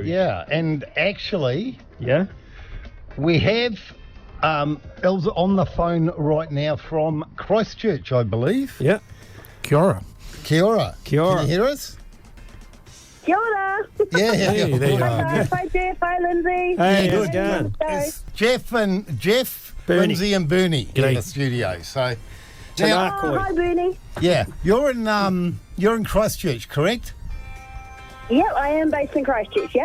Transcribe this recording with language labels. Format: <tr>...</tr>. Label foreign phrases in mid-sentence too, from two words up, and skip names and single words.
<en>Yeah, and actually, Yeah? we have Elsa on the phone right now from Christchurch, I believe. Yeah.</en> <mi>Kia ora. Kia ora. Kia ora.</mi> <en>Can you hear us?</en> <mi>Kia ora.</mi> <en>Yeah, Hey, there you Hi are. guys, hi Jeff, hi Lindsay. Hey, how's good. it going? It's Jeff, Bernie. Lindsay and Bernie in G'day. the studio. So, Tanaka. Oh, hi Bernie. yeah, you're in Christchurch, correct? Yep, I am based in Christchurch, yep.</en>